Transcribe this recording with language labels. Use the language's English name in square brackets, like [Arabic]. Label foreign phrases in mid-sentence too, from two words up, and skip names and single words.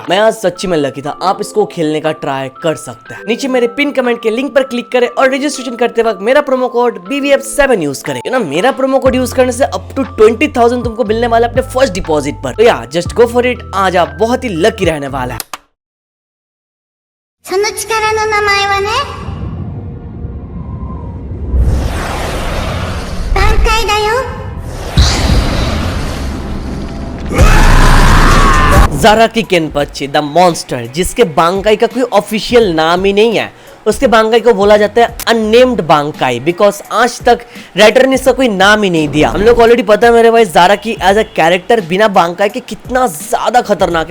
[Hindi] मैं आज सच्ची में लकी था। आप इसको खेलने का ट्राई कर सकते हैं। नीचे मेरे [English] pin comment [Hindi] के लिंक पर क्लिक करें और रजिस्ट्रेशन करते वक्त मेरा [English] promo code [Hindi] BVF7 यूज करें। ना मेरा [English] promo code [Hindi] यूज करने से [English] up to [Hindi] 20,000 तुमको मिलने वाला है अपने [English] first deposit [Hindi] पर। [English] तो यार just go for it. [Hindi] आज आप बहुत ही लकी रहने वाला है। [Japanese] その力の名前はね、挽回だよ。 [Hindi] ज़ाराकी केनपची [English] the monster, [Hindi] जिसके बांकाई का कोई ऑफिशियल नाम ही नहीं है। उसके बांकाई को बोला जाता है अननेम्ड बांकाई, बिकॉज आज तक राइटर ने इसका कोई नाम ही नहीं दिया। हम लोग ऑलरेडी पता है मेरे भाई ज़ाराकी [English] as a character [Hindi] बिना बांकाई के कितना ज्यादा खतरनाक है।